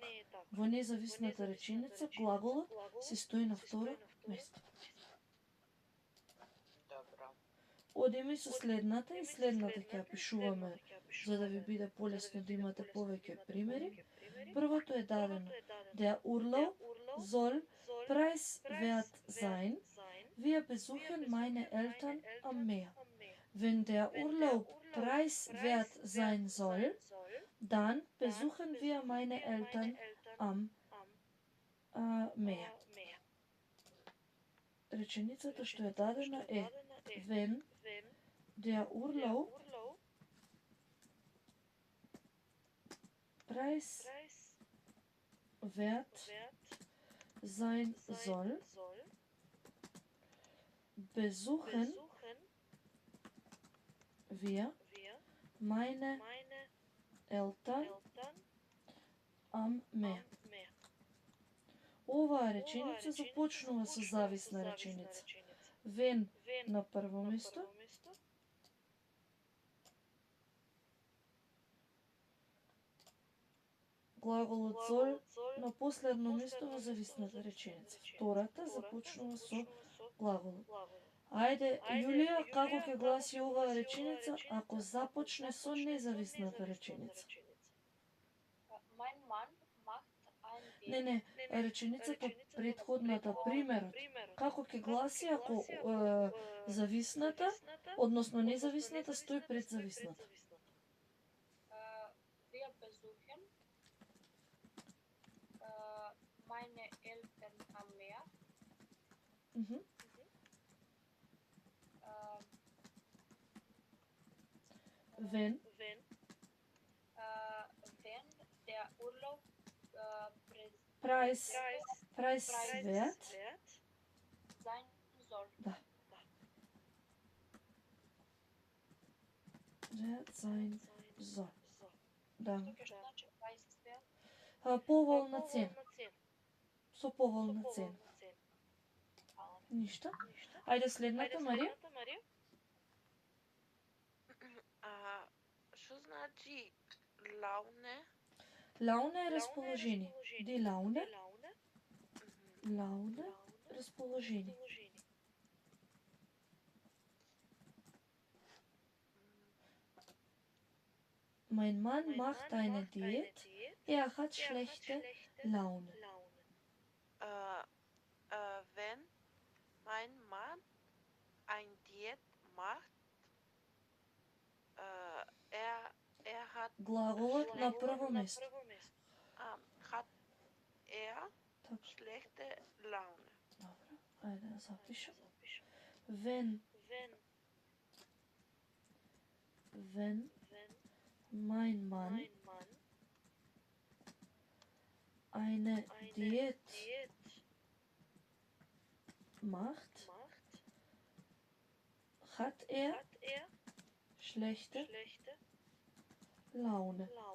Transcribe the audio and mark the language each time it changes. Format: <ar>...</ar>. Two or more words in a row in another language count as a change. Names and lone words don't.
<mk>Во независната реченица, глаголот се стои на второ место. Добро. Одиме со следната и следната ќе ја пишуваме, за да ви биде полесно да имате повеќе примери. Првото е дадено.</mk> <de>Der Urlaub soll preiswert sein. Wir besuchen meine Eltern am Meer. Wenn der Urlaub preiswert sein soll, dann besuchen wir meine Eltern am Meer.</de> <mk>Реченицата што е дадена е</mk> <de>wenn der Urlaub preiswert sein soll, besuchen wir meine Eltern am Meer.</de> <mk>Оваа реченица започнува со зависна реченица. Wenn на прво место, глаголот soll на последно место во зависната реченица. Втората започнува со глаголот. Ајде, Јулија, како ќе гласи оваа реченица ако започне со независната реченица? Не, реченицата претходната, примерот. Како ќе гласи ако зависната, односно независната стои пред зависната?</mk> <de>Meine Eltern am Meer. Wenn der Urlaub preiswert sein soll. Да. Wert sein soll.</de> <mk>Да. Поволна цена. Со поволна цена. Ништо. Ајде следната, Марија. Што значи Laune? Laune е расположение.</mk> <de>Die Laune.</de> <mk>Laune, расположение.</mk> <de>Mein Mann macht eine Diät. Er hat schlechte Laune. Wenn mein Mann ein Diät macht, er hat</de> <mk>Глаголот на прво место.</mk> <de>Hat er schlechte Laune.</de> <mk>Добро, ајде да запишем.</mk> <de>Wenn mein Mann eine Diät macht, hat er schlechte Laune.</de>